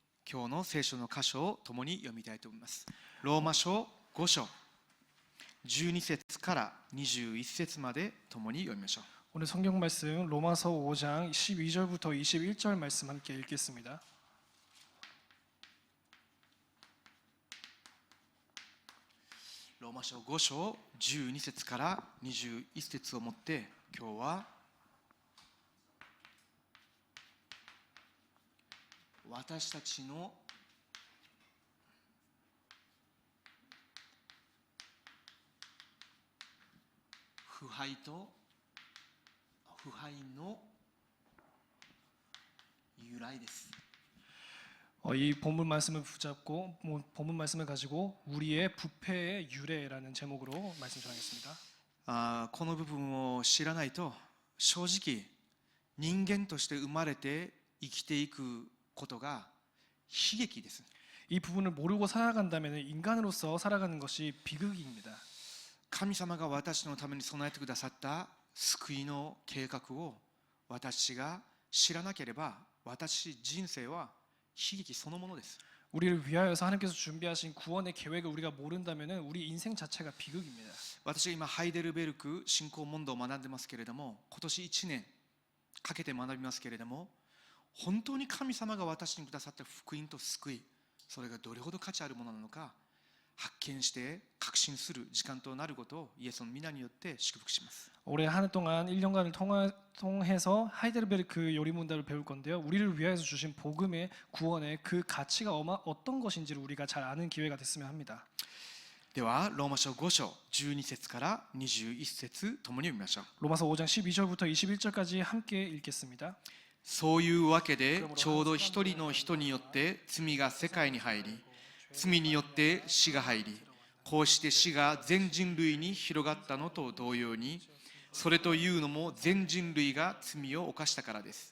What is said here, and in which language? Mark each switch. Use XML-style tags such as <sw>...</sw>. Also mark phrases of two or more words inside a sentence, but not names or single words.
<ja>今日の聖書の箇所を共に読みたいと思います。ローマ書5章12節から21節まで共に読みましょう。</ja> <ko>오늘 성경 말씀 로마서 5장 12절부터 21절 말씀 함께 읽겠습니다.</ko> <ja>ローマ書5章12節から21節をもって今日は私たちの腐敗の由来です。</ja> <ko>이 본문 말씀을 붙잡고 본문 말씀을 가지고 우리의 부패의 유래라는 제목으로 말씀 전하겠습니다.</ko> <ja>この部分を知らないと正直人間として生まれて生きていくことが悲劇です。</ja> <ko>이 부분을 모르고 살아간다면 인간으로서 살아가는 것이 비극입니다.</ko> <ja>神様が私のために備えてくださった救いの計画を私が知らなければ私人生は悲劇そのものです。</ja> <ko>우리를 위하여서 하나님께서 준비하신 구원의 계획을 우리가 모른다면 우리 인생 자체가 비극입니다.</ko> <ja>私は今ハイデルベルク信仰問答を学んでますけれども、今年1年かけて学びますけれども、本当に神様が私にくださった福音と救い、それがどれほど価値あるものなのか発見して確信する時間となることをイエスの皆によって祝福します。</ja> <ko>올해 한 해 동안 1년간을 통해서 하이델베르크 요리문답을 배울 건데요. 우리를 위하여서 주신 복음의 구원의 그 가치가 어떤 것인지를 우리가 잘 아는 기회가 됐으면 합니다.</ko> <ja>ではローマ書5章12節から21節ともに読みましょう。</ja> <ko>로마서 5장 12절부터 21절까지 함께 읽겠습니다.</ko> <ja>そういうわけでちょうど一人の人によって罪が世界に入り、罪によって死が入り、こうして死が全人類に広がったのと同様に、それというのも全人類が罪を犯したからです。</ja>